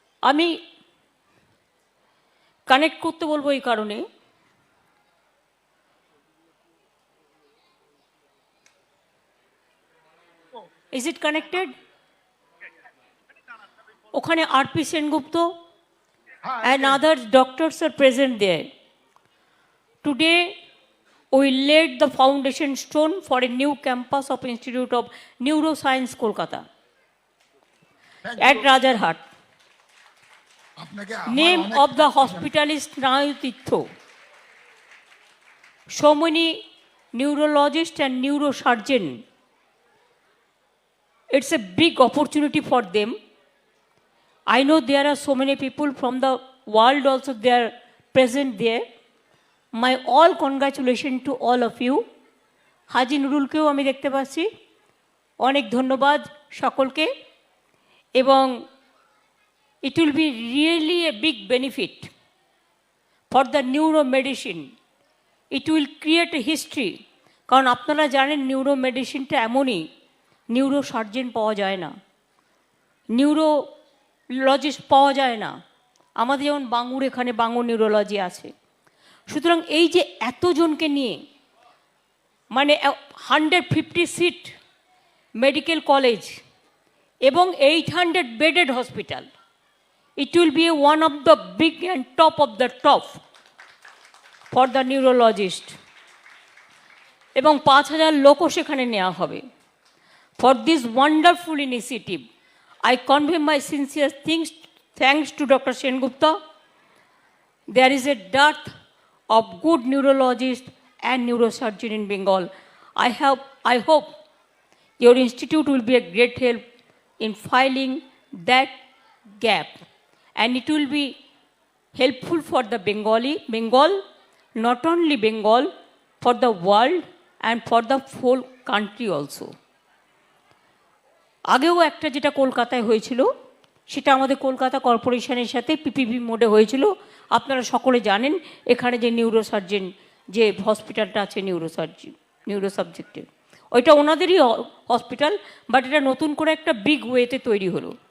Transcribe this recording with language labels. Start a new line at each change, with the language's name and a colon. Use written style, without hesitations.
Bangla: আমি কানেক্ট করতে বলবো এই কারণে, ইজ ইট কানেক্টেড? ওখানে RP Sengupta
English: and other doctors are present there. Today we laid the foundation stone for a new campus of Institute of Neuroscience Kolkata at Rajarhat. Name of the hospital is Snayutirtho. So many neurologists and neurosurgeons. It's a big opportunity for them. I know there are so many people from the world also they are present there. My all congratulations to all of you.
Bangla: হাজি নুরুলকেও আমি দেখতে পাচ্ছি, অনেক ধন্যবাদ সকলকে। এবং
English: it will be really a big benefit for the neuro medicine. It will create a history.
Bangla: কারণ আপনারা জানেন নিউরো মেডিসিনটা এমনই, নিউরো সার্জন পাওয়া যায় না, নিউরোলজিস্ট পাওয়া যায় না। আমাদের যেমন বাঙুর এখানে বাঙুর নিউরোলজি আছে। সুতরাং এই যে এতজনকে নিয়ে, মানে 150 সিট মেডিকেল কলেজ এবং 800 bedded hospital,
English: it will be one of the big and top of the top for the neurologist.
Bangla: এবং 5000 লোকও সেখানে নেওয়া হবে।
English: For this wonderful initiative I convey my sincere thanks to Dr. Sengupta. There is a dearth of good neurologists and neurosurgeons in Bengal. I hope your institute will be a great help in filling that gap, and it will be helpful for the Bengal, not only Bengal, for the world and for the whole country also.
Bangla: আগেও একটা যেটা কলকাতায় হয়েছিল, সেটা আমাদের কলকাতা কর্পোরেশনের সাথে PPP মোডে হয়েছিল। আপনারা সকলে জানেন এখানে যে নিউরোসার্জন যে হসপিটালটা আছে নিউরো সাবজেক্টের, ওইটা ওনাদেরই হসপিটাল, বাট এটা নতুন করে একটা বিগ ওয়েতে তৈরি হলো।